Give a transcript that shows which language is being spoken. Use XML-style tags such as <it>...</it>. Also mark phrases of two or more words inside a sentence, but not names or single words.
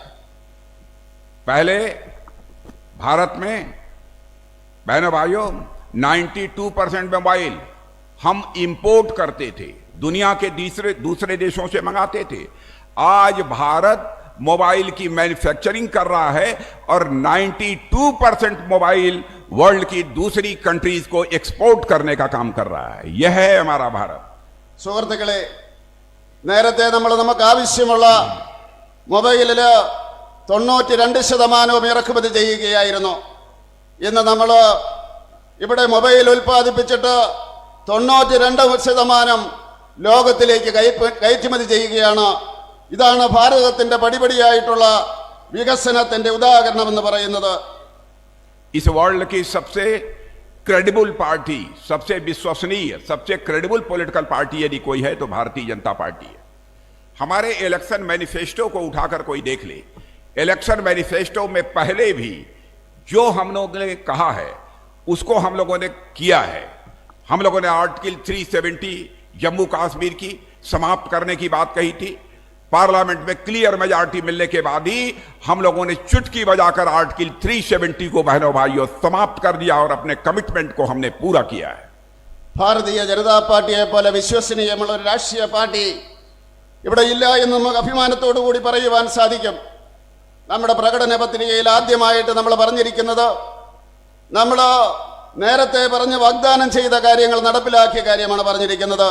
<hi>पहले भारत में बहनों भाइयों 92% मोबाइल हम इंपोर्ट करते थे, दुनिया के दूसरे देशों से मंगाते थे। आज भारत मोबाइल की मैन्युफैक्चरिंग कर रहा है और 92% मोबाइल वर्ल्ड की दूसरी कंट्रीज को एक्सपोर्ट करने का काम कर रहा है। यह है हमारा भारत।</hi> <ml>സുഹൃത്തുക്കളെ, നേരത്തെ നമുക്ക് ആവശ്യമുള്ള മൊബൈലിൽ 92% ഇറക്കുമതി ചെയ്യുകയായിരുന്നു. ഇന്ന് നമ്മൾ ഇവിടെ മൊബൈൽ ഉൽപ്പാദിപ്പിച്ചിട്ട് 92% ലോകത്തിലേക്ക് കയറ്റുമതി ചെയ്യുകയാണ്. ഇതാണ് ഭാരതത്തിന്റെ പടിപടിയായിട്ടുള്ള വികസനത്തിന്റെ ഉദാഹരണം എന്ന് പറയുന്നത്.</ml> <hi>इस वर्ल्ड की सबसे</hi> <en>credible party,</en> <hi>सबसे विश्वसनीय, सबसे</hi> <en>credible political party</en> <hi>यदि कोई है तो भारतीय जनता पार्टी है। हमारे</hi> <en>election manifesto</en> <hi>को उठाकर कोई देख ले,</hi> <en>election manifesto</en> <hi>में पहले भी जो हम लोगों ने कहा है उसको हम लोगों ने किया है। हम लोगों ने आर्टिकल 370 जम्मू कश्मीर की समाप्त करने की बात कही थी। पार्लियामेंट में</hi> <en>clear majority</en> <hi>मिलने के बाद ही हम लोगों ने चुटकी बजाकर आर्टिकल 370 को बहनों भाइयों समाप्त कर दिया और अपने कमिटमेंट को हमने पूरा किया है।</hi> <ml>ഭാരതീയ ജനതാ പാർട്ടിയെ പോലെ വിശ്വസനീയമുള്ള ഒരു രാഷ്ട്രീയ പാർട്ടി ഇവിടെ ഇല്ല എന്ന് നമുക്ക് അഭിമാനത്തോടു കൂടി പറയുവാൻ സാധിക്കും. നമ്മുടെ പ്രകടന പത്രികയിൽ ആദ്യമായിട്ട് നമ്മൾ പറഞ്ഞിരിക്കുന്നത്, നമ്മൾ നേരത്തെ പറഞ്ഞ് വാഗ്ദാനം ചെയ്ത കാര്യങ്ങൾ നടപ്പിലാക്കിയ കാര്യമാണ് പറഞ്ഞിരിക്കുന്നത്.</ml>